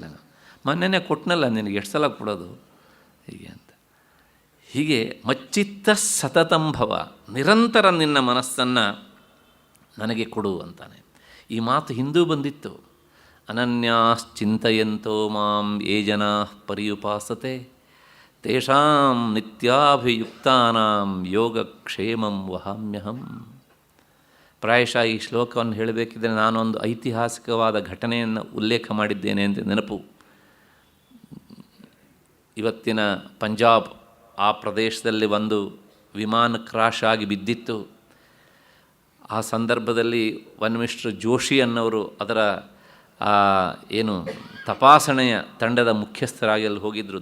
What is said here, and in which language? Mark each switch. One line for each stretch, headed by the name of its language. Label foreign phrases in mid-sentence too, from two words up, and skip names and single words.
Kannada: ನಾನು ಮೊನ್ನೆನೇ ಕೊಟ್ಟನಲ್ಲ, ನಿನಗೆ ಎಷ್ಟು ಸಲ ಕೊಡೋದು ಹೀಗೆ ಅಂತ. ಹೀಗೆ
Sanskrit: ಮಚ್ಚಿತ್ತ ಸತತಂಭವ,
Kannada: ನಿರಂತರ ನಿನ್ನ ಮನಸ್ಸನ್ನು ನನಗೆ ಕೊಡು ಅಂತಾನೆ. ಈ ಮಾತು ಹಿಂದೂ ಬಂದಿತ್ತು.
Sanskrit: ಅನನ್ಯಾಶ್ಚಿಂತಯಂತೋ ಮಾಂ ಯೇ ಜನಾಃ ಪರ್ಯುಪಾಸತೆ ತೇಷಾಂ ನಿತ್ಯಾಭಿಯುಕ್ತಾನಾಂ ಯೋಗಕ್ಷೇಮಂ ವಹಾಮ್ಯಹಂ.
Kannada: ಪ್ರಾಯಶಃ ಈ ಶ್ಲೋಕವನ್ನು ಹೇಳಬೇಕಿದ್ರೆ ನಾನೊಂದು ಐತಿಹಾಸಿಕವಾದ ಘಟನೆಯನ್ನು ಉಲ್ಲೇಖ ಮಾಡಿದ್ದೇನೆ ಅಂತ ನೆನಪು. ಇವತ್ತಿನ ಪಂಜಾಬ್ ಆ ಪ್ರದೇಶದಲ್ಲಿ ಒಂದು ವಿಮಾನ ಕ್ರಾಶ್ ಆಗಿ ಬಿದ್ದಿತ್ತು. ಆ ಸಂದರ್ಭದಲ್ಲಿ ಮಿಸ್ಟರ್ ಜೋಶಿ ಅನ್ನೋರು ಅದರ ಏನು ತಪಾಸಣೆಯ ತಂಡದ ಮುಖ್ಯಸ್ಥರಾಗಿ ಅಲ್ಲಿ ಹೋಗಿದ್ದರು.